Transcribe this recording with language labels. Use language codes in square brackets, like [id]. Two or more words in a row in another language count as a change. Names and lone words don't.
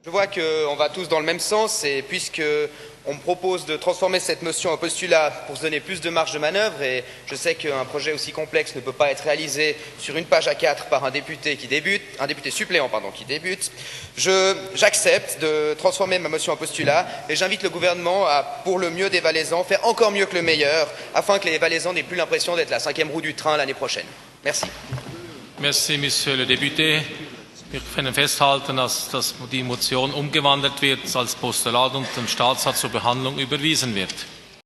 [fr] Je vois qu'on va tous dans le même sens et puisque on me propose de transformer cette motion en postulat pour se donner plus de marge de manœuvre et je sais qu'un projet aussi complexe ne peut pas être réalisé sur une page A4 par un député suppléant qui débute, j'accepte de transformer ma motion en postulat et j'invite le gouvernement à, pour le mieux des Valaisans, faire encore mieux que le meilleur afin que les Valaisans n'aient plus l'impression d'être la 5e roue du train l'année prochaine. Merci. Merci, Monsieur le Député. [de] Wir können festhalten, dass die Motion umgewandelt wird als Postulat und dem Staatsrat zur Behandlung überwiesen wird.